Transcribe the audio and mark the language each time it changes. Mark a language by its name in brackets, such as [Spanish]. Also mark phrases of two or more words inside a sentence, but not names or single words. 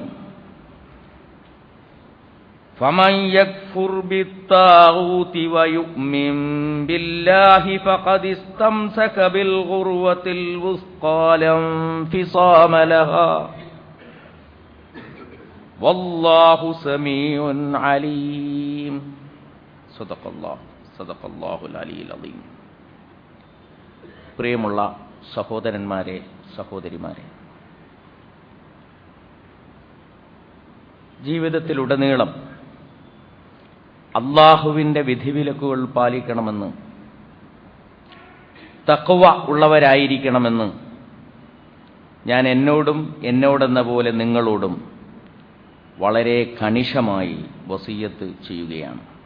[Arabic] فمن يكفر بالطاغوت ويؤمن بالله فقد استمسك بالعروة الوثقى لا انفصام لها والله سميع عليم. صدق الله العلي العليم. [Malayalam] പ്രിയമുള്ള സഹോദരന്മാരെ, സഹോദരിമാരെ, ജീവിതത്തിലുടനീളം അല്ലാഹുവിൻ്റെ വിധിവിലക്കുകൾ പാലിക്കണമെന്ന്, തഖ്വ ഉള്ളവരായിരിക്കണമെന്ന് ഞാൻ എന്നോടെന്ന പോലെ നിങ്ങളോടും വളരെ കണിശമായി വസിയ്യത്ത് ചെയ്യുകയാണ്.